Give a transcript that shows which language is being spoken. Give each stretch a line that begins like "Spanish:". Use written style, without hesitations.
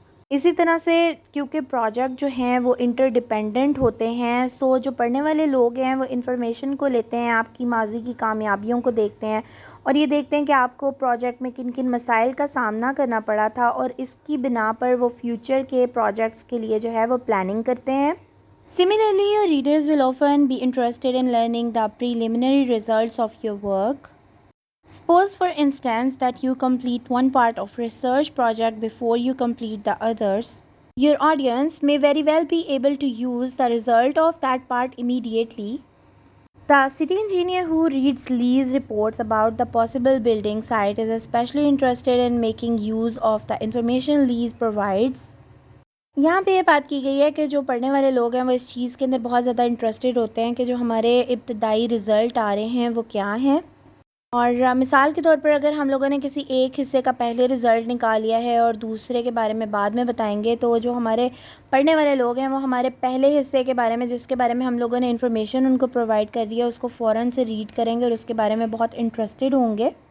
Urdu: اسی طرح سے کیونکہ پروجیکٹ جو ہیں وہ انٹر ڈیپینڈنٹ ہوتے ہیں، سو جو پڑھنے والے لوگ ہیں وہ انفارمیشن کو لیتے ہیں، آپ کی ماضی کی کامیابیوں کو دیکھتے ہیں اور یہ دیکھتے ہیں کہ آپ کو پروجیکٹ میں کن کن مسائل کا سامنا کرنا پڑا تھا، اور اس کی بنا پر وہ فیوچر کے پروجیکٹس کے لیے جو ہے وہ پلاننگ کرتے ہیں.
English: Similarly, your readers will often be interested in learning the preliminary results of your work. Suppose, for instance, that you complete one part of research project before you complete the others. Your audience may very well be able to use the result of that part immediately. The city engineer who reads Lee's reports about the possible building site is especially interested in making use of the information Lee provides.
Urdu: یہاں پہ یہ بات کی گئی ہے کہ جو پڑھنے والے لوگ ہیں وہ اس چیز کے اندر بہت زیادہ انٹرسٹڈ ہوتے ہیں کہ جو ہمارے ابتدائی رزلٹ آ رہے ہیں وہ کیا ہیں. اور مثال کے طور پر اگر ہم لوگوں نے کسی ایک حصے کا پہلے رزلٹ نکال لیا ہے اور دوسرے کے بارے میں بعد میں بتائیں گے، تو جو ہمارے پڑھنے والے لوگ ہیں وہ ہمارے پہلے حصے کے بارے میں، جس کے بارے میں ہم لوگوں نے انفارمیشن ان کو پرووائڈ کر دی ہے، اس کو فوراً سے ریڈ کریں گے اور اس کے بارے میں بہت انٹرسٹڈ ہوں گے.